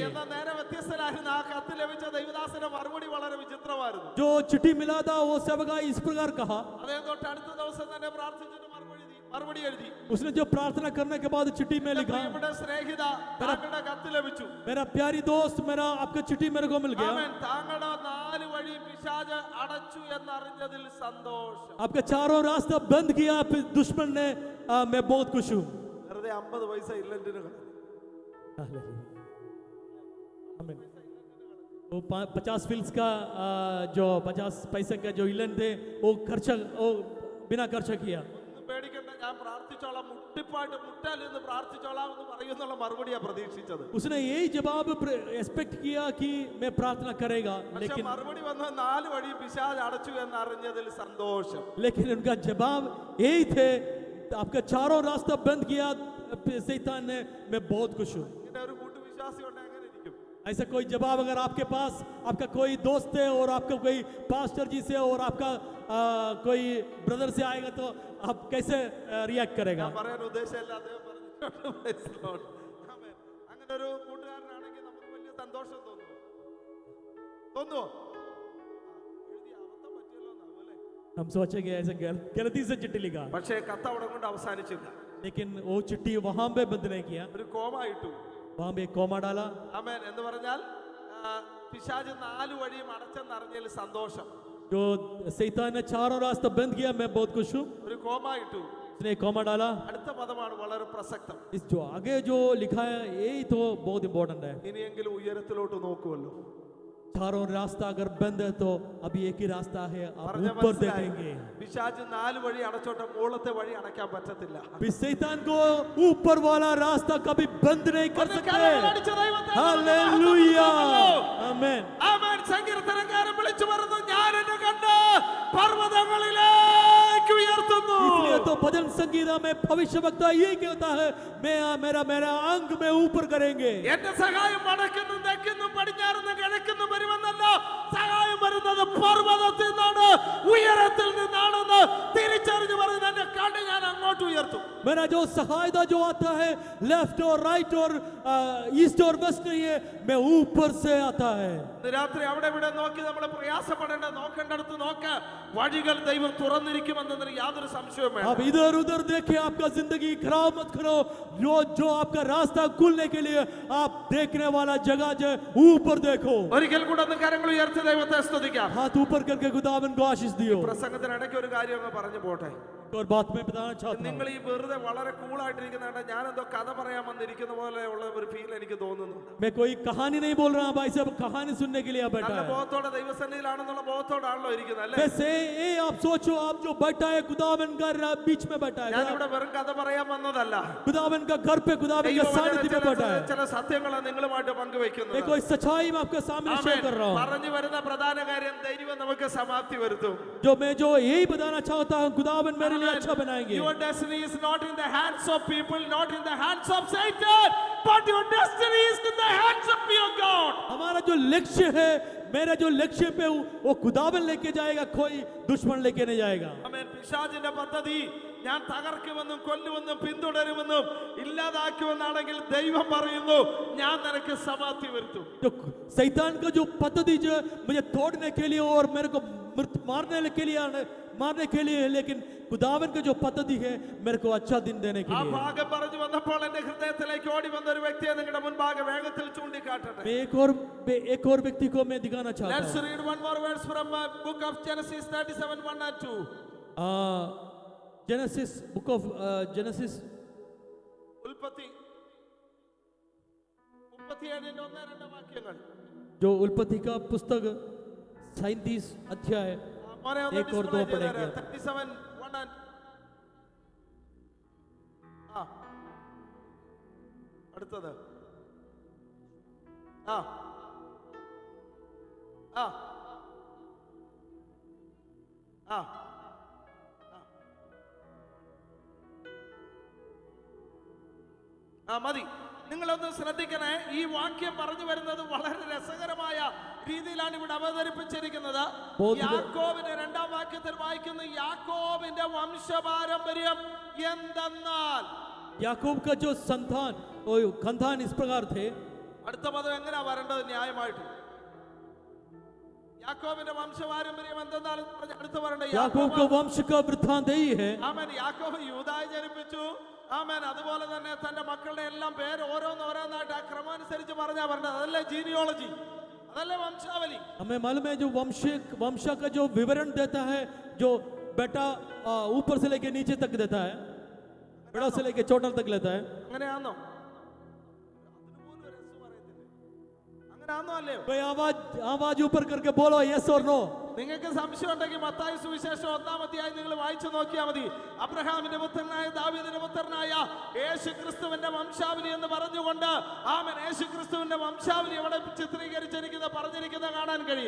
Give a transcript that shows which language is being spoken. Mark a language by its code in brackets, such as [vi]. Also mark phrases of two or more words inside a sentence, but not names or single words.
[ml] എന്നാൽ നേരെ വ്യത്യസ്തനായിരുന്ന ആ കത്ത് ലഭിച്ച ദൈവദാസന്റെ മറുപടി വളരെ വിചിത്രമായിരുന്നു. [hi] जो चिट्ठी मिला था वो सेवक इस प्रकार कहा. [ml] അദ്ദേഹം തൊട്ട് അടുത്ത ദിവസം തന്നെ പ്രാർത്ഥിച്ചിട്ട് മറുപടി എഴുതി. [hi] उसने जो प्रार्थना करने के बाद चिट्ठी में लिखा, [ml] പ്രിയപ്പെട്ട സ്നേഹിത, താങ്കളുടെ കത്ത് ലഭിച്ചു. [hi] मेरा प्यारी दोस्त, मेरा आपका चिट्ठी मेरे को मिल गया. [ml] ആമേൻ. താങ്കളുടെ 4 വഴി പിശാച് അടച്ചു എന്നറിഞ്ഞതിൽ സന്തോഷം. [hi] आपका चारों रास्ता बंद किया फिर दुश्मन ने, मैं बहुत खुश हूँ. [ml] വെറുതെ 50 പൈസ ഇല്ലന്റിന് കളഞ്ഞു. [hi] आमीन. वो 50 फिल्स का जो 50 पैसे का जो इलन थे वो खर्चा, वो बिना खर्चा किया. [ml] ഒന്നും പേടിക്കണ്ട, ഞാൻ പ്രാർത്ഥിച്ചോളാം, മുട്ടിപ്പായിട്ട് മുട്ടാൽ നിന്ന് പ്രാർത്ഥിച്ചോളാം എന്ന് പറയുന്നുള്ള മറുപടിയാ പ്രതീക്ഷിച്ചത്. [hi] उसने यही जवाब एक्सपेक्ट किया कि मैं प्रार्थना करेगा, [ml] പക്ഷെ [hi] लेकिन [ml] മറുപടി വന്ന 4 വഴി പിശാച് അടച്ചു എന്നറിഞ്ഞതിൽ സന്തോഷം. [hi] उनका जवाब यही थे, आपका चारों रास्ता बंद किया शैतान ने, मैं बहुत खुश हूँ. [ml] ഇങ്ങനെ ഒരു കൂട്ടുവിശ്വാസി ഉണ്ട് എങ്ങനെ ഇരിക്കും? [hi] ऐसा कोई जवाब अगर आपके पास आपका कोई दोस्त है और आपका कोई पास्टर जी से और आपका कोई ब्रदर से आएगा तो आप कैसे रिएक्ट करेगा? [ml] ഞാൻ പറയാൻ ഉദ്ദേശമില്ല, അദ്ദേഹം പറഞ്ഞു. [en] Praise the Lord. [ml] ആമേൻ. അങ്ങനെ ഒരു കൂട്ടുകാരനാണെങ്കിൽ നമുക്ക് വലിയ സന്തോഷം തോന്നുന്നു. തോന്നുവോ? എഴുതി അബദ്ധം പറ്റിയല്ലോ എന്നാവും അല്ലേ? [hi] हम सोचेंगे ऐसे गलती से चिट्ठी लिखा, [ml] പക്ഷേ കത്ത് അവിടെ കൊണ്ട് അവസാനിച്ചില്ല. [hi] लेकिन वो चिट्ठी वहां पे बंद नहीं किया, [ml] ഒരു കോമ ഇട്ടു. [hi] वहां पे कोमा डाला. [ml] ആമേൻ. എന്ന് പറഞ്ഞാൽ പിശാച് 4 വഴിയും അടച്ചെന്നറിഞ്ഞതിൽ സന്തോഷം. [hi] जो शैतान ने चारों रास्ता बंद किया, मैं बहुत खुश हूँ. [ml] ഒരു കോമ ഇട്ടു. [hi] उसने कोमा डाला. [ml] അടുത്ത പദമാണ് വളരെ പ്രസക്തം. [hi] इस जो आगे जो लिखा है यही तो बहुत इंपॉर्टेंट है. [ml] ഇനിയെങ്കിലും ഉയരത്തിലോട്ട് നോക്കുമല്ലോ. [hi] चारों रास्ता अगर बंद है तो अभी एक ही रास्ता है, आप [ml] പറഞ്ഞ [hi] ऊपर [ml] മനസ്സിലായി? [hi] देखेंगे. [ml] പിശാച് 4 വഴി അടച്ചോട്ടെ, മുകളിലത്തെ വഴി അടയ്ക്കാൻ പറ്റത്തില്ല. [hi] शैतान को ऊपर वाला रास्ता कभी बंद नहीं कर [ml] ഒന്ന് [hi] सकते. [ml] കരങ്ങളടിച്ച് ദൈവത്തെ [hi] हालेलुया. [ml] മഹത്വപ്പെടുത്താമല്ലോ. [hi] आमेन. [ml] ആമേൻ. സങ്കീർത്തനക്കാരൻ വിളിച്ചു പറഞ്ഞു, ഞാൻ എന്നെ കണ്ട് പർവ്വതങ്ങളിലേക്ക് ഉയർത്തുന്നു. [hi] इसलिए तो भजन संगीता में भविष्य वक्ता ये कहता है, मेरा अंग में ऊपर करेंगे. [ml] എന്റെ സഹായം വടക്കുന്നും തെക്കുന്നും പടിഞ്ഞാറുന്നും കിഴക്കുന്നും വരുമെന്നല്ല, സഹായം വരുന്നത് പർവ്വതത്തിൽ നിന്നാണ്, ഉയരത്തിൽ നിന്നാണെന്ന് തിരിച്ചറിഞ്ഞു പറയുന്ന എന്റെ കണ്ണ് ഞാൻ അങ്ങോട്ട് ഉയർത്തും. [hi] मेरा जो सहायता जो आता है लेफ्ट और राइट और ईस्ट और वेस्ट नहीं है, मैं ऊपर से आता है. [ml] ഇന്ന് രാത്രി അവിടെ ഇവിടെ നോക്കി നമ്മൾ പ്രയാസപ്പെടേണ്ട, നോക്കേണ്ടടുത്ത് നോക്ക്, വഴികൾ ദൈവം തുറന്നിരിക്കുമെന്നതിന് യാതൊരു സംശയവും വേണ്ട. [hi] अब इधर उधर देखे, आपका जिंदगी खराब मत करो. जो आपका रास्ता खुलने के लिए आप देखने वाला जगह जो ऊपर देखो. [ml] ഒരിക്കൽ കൂടെ ഒന്ന് കരങ്ങൾ ഉയർത്തി ദൈവത്തെ സ്തുതിക്കാം. [hi] हाथ ऊपर करके खुदावन को आशीष दियो. [ml] പ്രസംഗത്തിനിടയ്ക്ക് ഒരു കാര്യം അങ്ങ് പറഞ്ഞു പോട്ടെ. [hi] एक और बात मैं बताना चाहता हूँ [ml] നിങ്ങൾ ഈ വെറുതെ വളരെ കൂളായിട്ടിരിക്കുന്നുണ്ട്. ഞാനെന്തോ കഥ പറയാൻ വന്നിരിക്കുന്ന പോലെ ഉള്ള ഒരു ഫീൽ എനിക്ക് തോന്നുന്നുണ്ട്. [hi] मैं कोई कहानी नहीं बोल रहा भाई साहब, कहानी सुनने के लिए यहाँ बैठा [ml] നല്ല [hi] है। [ml] ബോധത്തോടെ ദൈവസന്നിധിയിലാണെന്നുള്ള ബോധത്തോടാണല്ലോ ഇരിക്കുന്നത് അല്ലേ? [hi] वैसे ये आप सोचो, आप जो बैठा है खुदावन का बीच में बैठा है, [ml] ഞാനിവിടെ വെറും കഥ പറയാൻ വന്നതല്ല. [hi] खुदावन का घर पे खुदावन के सानिध्य में बैठा है। [ml] ചില സത്യങ്ങളാണ് നിങ്ങളുമായിട്ട് പങ്കുവെക്കുന്നത്. [hi] मैं कोई सच्चाई में आपके सामने शेयर कर रहा हूँ। [ml] പറഞ്ഞു വരുന്ന പ്രധാന കാര്യം ദൈവം നമുക്ക് സമാപ്തി വരുത്തും. [hi] जो यही बताना चाहता हूँ, खुदावन मेरे लिए अच्छा बनाएंगे। [en] Your destiny is not in the hands of people, not in the hands of Satan, but your destiny is in the hands of your God. [hi] हमारा जो लक्ष्य है, मेरा जो लक्ष्य पे वो खुदावन लेके जाएगा, कोई दुश्मन लेके नहीं जाएगा। [ml] ആമേൻ. പിശാചിന്റെ പദ്ധതി ഞാൻ തകർക്കുമെന്നും കൊല്ലുമെന്നും പിന്തുടരുമെന്നും ഇല്ലാതാക്കുമെന്നാണെങ്കിൽ ദൈവം പറയുന്നു ഞാൻ നിനക്ക് സമാപ്തി വരുത്തും. [hi] जो शैतान का जो पद्धति जो मुझे तोड़ने के लिए और मेरे को मारने के लिए है, लेकिन खुदावन का जो पद्धति है मेरे को अच्छा दिन देने के [ml] ആ [hi] लिए। [ml] ഭാഗം പറഞ്ഞു വന്നപ്പോൾ എന്റെ ഹൃദയത്തിലേക്ക് ഓടി വന്ന ഒരു വ്യക്തിയെ നിങ്ങളുടെ മുൻപാകെ വേഗത്തിൽ ചൂണ്ടിക്കാട്ടട്ടെ. [hi] मैं एक और व्यक्ति को मैं दिखाना चाहता [en] Let's [hi] हूँ। [en] read one more verse from book of Genesis 37:1 and 2. Genesis Book of Genesis [ml] ഉൽപ്പത്തി 37:1 2 വാക്യങ്ങൾ. [hi] जो उल्पत्ति का पुस्तक 37 अध्याय [ml] മോനെ ഒന്ന് [hi] एक और [en] display [hi] दो [ml] ചെയ്തേരെ. [hi] पढ़ेंगे। [ml] 37:1 and അടുത്തത് ആ ആ ആ മതി. നിങ്ങളൊന്ന് ശ്രദ്ധിക്കണേ. ഈ വാക്യം പറഞ്ഞു വരുന്നത് വളരെ രസകരമായ രീതിയിലാണ് ഇവിടെ അവതരിപ്പിച്ചിരിക്കുന്നത്. യാക്കോബിന്റെ 2-ാം വാക്യത്തിൽ വായിക്കുന്നു, യാക്കോബിന്റെ വംശപാരമ്പര്യം എന്തെന്നാൽ. [hi] याकूब का जो संतान और खानदान इस प्रकार थे। [ml] അടുത്ത പദം എങ്ങനെയാ വരേണ്ടത് ന്യായമായിട്ട്? യാക്കോബിന്റെ വംശപാരമ്പര്യം എന്തെന്നാൽ അടുത്ത് വരേണ്ടത് [hi] याकूब का वंश का वृत्तांत यही है। [ml] ആമേൻ. യാക്കോബ് യൂദായെ ജനിപ്പിച്ചു. ആമേൻ. അതുപോലെ തന്നെ തന്റെ മക്കളുടെ എല്ലാം പേര് ഓരോന്നോരോന്നായിട്ട് ആ ക്രമാനുസരിച്ച് പറഞ്ഞാ പറഞ്ഞത്. അതല്ലേ ജീനിയോളജി, അതല്ലേ വംശാവലി. [hi] हमें मालूम है जो वंश का जो विवरण देता है, जो बेटा ऊपर से लेके नीचे तक देता है, बड़ा से लेके छोटा तक लेता है। [ml] അങ്ങനെയാണോ? അങ്ങനെയാണോ അല്ലയോ? [hi] भाई आवाज ऊपर करके बोलो यस और नो। [ml] നിങ്ങൾക്ക് സംശയം ഉണ്ടെങ്കിൽ മത്തായി സുവിശേഷം 1-ാം അധ്യായം നിങ്ങൾ വായിച്ചു നോക്കിയാൽ മതി. അബ്രഹാമിന്റെ പുത്രനായ ദാവീദിന്റെ പുത്രനായ യേശു ക്രിസ്തുവിന്റെ വംശാവലി എന്ന് പറഞ്ഞുകൊണ്ട് ആമേൻ യേശു ക്രിസ്തുവിന്റെ വംശാവലി അവിടെ ചിത്രീകരിച്ചിരിക്കുന്ന പറഞ്ഞിരിക്കുന്ന കാണാൻ കഴിയും.